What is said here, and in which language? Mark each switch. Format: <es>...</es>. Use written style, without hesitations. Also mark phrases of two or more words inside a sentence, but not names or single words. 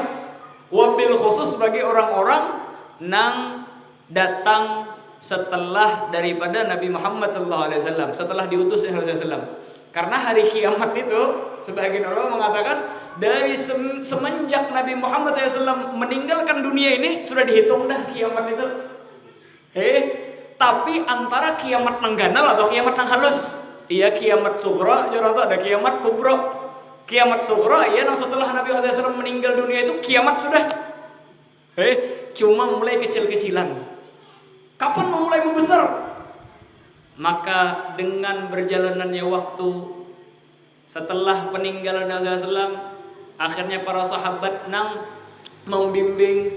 <ar>Wabil khusus</ar> <bjn>bagi orang-orang nang datang setelah daripada Nabi Muhammad SAW, setelah diutus oleh Rasulullah SAW. Karena hari kiamat itu sebagian orang mengatakan dari semenjak Nabi Muhammad SAW meninggalkan dunia ini sudah dihitung dah kiamat itu. Tapi antara kiamat nang ganal atau kiamat nang halus, iya kiamat sughra, orang tuh ada kiamat kubro. Kiamat sughra iya nang setelah Nabi Muhammad SAW meninggal dunia itu kiamat sudah. Cuma mulai kecil-kecilan. Kapan mulai membesar? Maka dengan berjalannya waktu setelah peninggalan Nabi SAW, akhirnya para sahabat nang membimbing.</bjn>